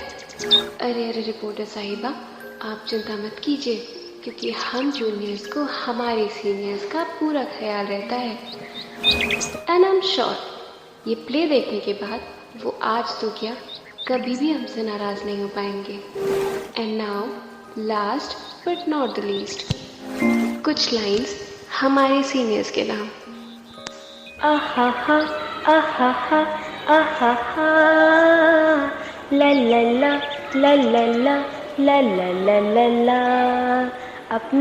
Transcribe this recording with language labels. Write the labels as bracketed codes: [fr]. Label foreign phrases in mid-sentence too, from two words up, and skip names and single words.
[hi] अरे रिपोर्टर साहिबा, आप चिंता मत कीजिए, क्योंकि हम जूनियर्स को हमारे सीनियर्स का पूरा ख्याल रहता है। [en] and I am sure [hi] ये प्ले देखने के बाद वो आज तो क्या, कभी भी हमसे नाराज नहीं हो पाएंगे। [en] and now last but not the least, [hi] कुछ लाइंस हमारे सीनियर्स के नाम। आहा हा, आहा हा, आहा हा, ला ला ला ला ला ला ला ला ला ला ला,